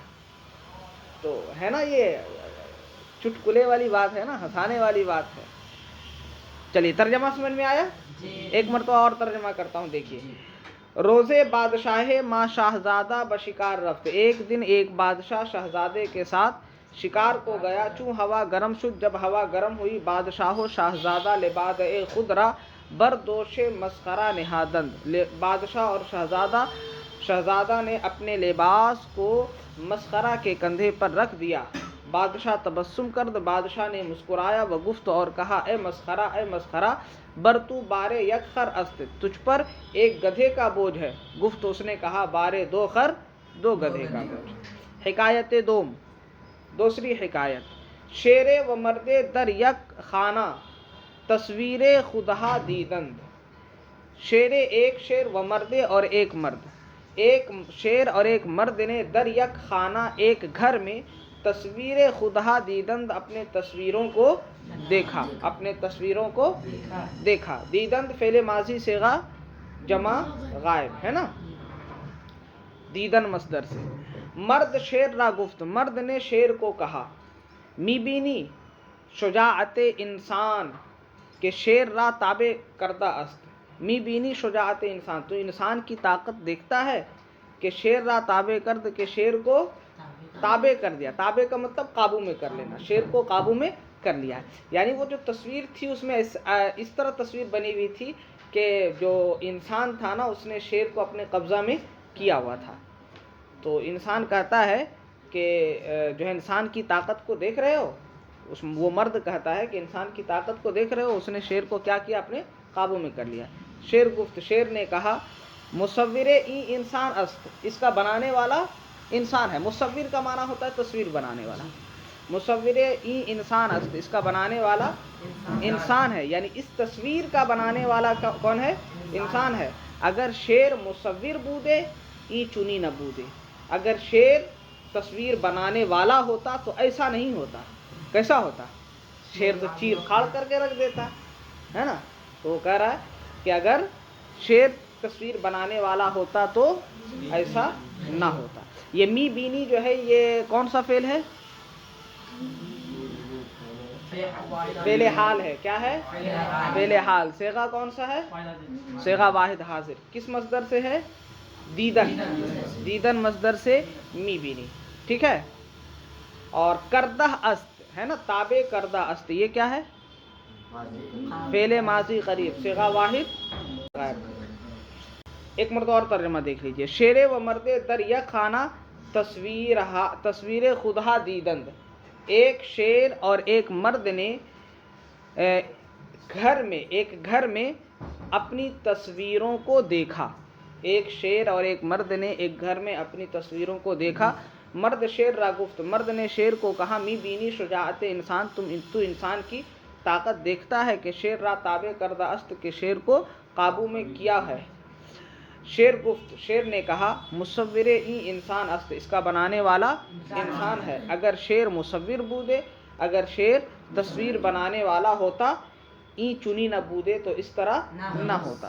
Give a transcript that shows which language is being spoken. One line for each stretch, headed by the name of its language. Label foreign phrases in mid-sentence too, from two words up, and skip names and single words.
Urdu: تو ہے نا، یہ چٹکلے والی بات ہے نا، ہنسانے والی بات ہے۔ چلیے ترجمہ سمجھ میں آیا؟ ایک مرتبہ اور ترجمہ کرتا ہوں، دیکھیے۔
Persian: روز بادشاہ مع شاہزادہ بشکار رفت،
Urdu: ایک دن ایک بادشاہ شہزادے کے ساتھ شکار کو گیا۔
Persian: چوں ہوا گرم شد،
Urdu: جب ہوا گرم ہوئی،
Persian: بادشاہ و شاہزادہ لبادِ خود را بردوش مسخرہ نہادند،
Urdu: بادشاہ اور شہزادہ نے اپنے لباس کو مسخرہ کے کندھے پر رکھ دیا۔
Persian: بادشاہ تبسم کرد،
Urdu: بادشاہ نے مسکرایا،
Persian: وگفت
Urdu: اور کہا،
Persian: اے مسخرہ، اے مسخرہ، برتو بارے یک خر است،
Urdu: تجھ پر ایک گدھے کا بوجھ ہے۔ گفت، اس نے کہا،
Persian: بارے دو خر،
Urdu: دو گدھے کا بوجھ۔
Persian: حکایت دوم،
Urdu: دوسری حکایت،
Persian: شیر و مرد در یک خانہ تصویر خودہا دیدند۔ شیر،
Urdu: ایک شیر،
Persian: و مرد
Urdu: اور ایک مرد، ایک شیر اور ایک مرد نے
Persian: در یک خانہ،
Urdu: ایک گھر میں،
Persian: تصویر خدا دیدند
Urdu: اپنے تصویروں کو دیکھا، اپنے تصویروں کو دیکھا. دیدند فعل ماضی صیغہ جمع غائب ہے نا، دیدن مصدر سے.
Persian: مرد شیر را گفت،
Urdu: مرد نے شیر کو کہا.
Persian: می بینی شجاعت انسان کہ شیر را تابع کردہ است. می بینی شجاعت انسان،
Urdu: تو انسان کی طاقت دیکھتا ہے
Persian: کہ شیر را تابع کرد،
Urdu: کہ شیر کو تابع کر دیا. تابع کا مطلب قابو میں کر لینا، شیر کو قابو میں کر لیا. یعنی وہ جو تصویر تھی اس میں اس طرح تصویر بنی ہوئی تھی کہ جو انسان تھا نا اس نے شیر کو اپنے قبضہ میں کیا ہوا تھا. تو انسان کہتا ہے کہ جو ہے انسان کی طاقت کو دیکھ رہے ہو، وہ مرد کہتا ہے کہ انسان کی طاقت کو دیکھ رہے ہو، اس نے شیر کو کیا کیا، اپنے قابو میں کر لیا.
Persian: شیر گفت،
Urdu: شیر نے کہا.
Persian: مصور ای انسان است،
Urdu: اس کا بنانے والا انسان ہے. مصور کا معنی ہوتا ہے تصویر بنانے والا.
Persian: مصور ای انسان است،
Urdu: اس کا بنانے والا انسان ہے. یعنی اس تصویر کا بنانے والا کون ہے؟ انسان ہے.
Persian: اگر شیر مصور بودے ای چنی نہ بودے،
Urdu: اگر شیر تصویر بنانے والا ہوتا تو ایسا نہیں ہوتا. کیسا ہوتا؟ شیر تو چیر پھاڑ کر کے رکھ دیتا ہے نا. تو وہ کہہ رہا ہے کہ اگر شیر تصویر بنانے والا ہوتا تو ایسا نہ ہوتا. یہ
Persian: می بینی
Urdu: جو ہے یہ کون سا فعل ہے؟ فعل حال ہے. کیا ہے؟ فعل حال. صیغہ کون سا ہے؟ صیغہ واحد حاضر. کس مصدر سے ہے؟ دیدن. دیدن مصدر سے
Persian: می بینی.
Urdu: ٹھیک ہے. اور
Persian: کردہ است
Urdu: ہے نا،
Persian: تابع کردہ است،
Urdu: یہ کیا ہے؟ فعل ماضی قریب، صیغہ واحد غائب. ایک مرتبہ اور ترجمہ دیکھ لیجئے.
Persian: شیر و مرد در یک خانہ تصویر خدا دیدند.
Urdu: ایک شیر اور ایک مرد نے ایک گھر میں اپنی تصویروں کو دیکھا. ایک شیر اور ایک مرد نے ایک گھر میں اپنی تصویروں کو دیکھا.
Persian: مرد شیر را گفت،
Urdu: مرد نے شیر کو کہا.
Persian: می بینی شجاعت انسان،
Urdu: تو انسان کی طاقت دیکھتا ہے کہ
Persian: شیر را تابع کردہ است،
Urdu: کہ شیر کو قابو میں کیا ہے.
Persian: شیر گفت،
Urdu: شیر نے کہا.
Persian: مصور ای انسان است،
Urdu: اس کا بنانے والا انسان ہے.
Persian: اگر شیر مصور بودے،
Urdu: اگر شیر تصویر بنانے والا ہوتا،
Persian: ای چنی نہ بودے
Urdu: تو اس طرح نہ ہوتا.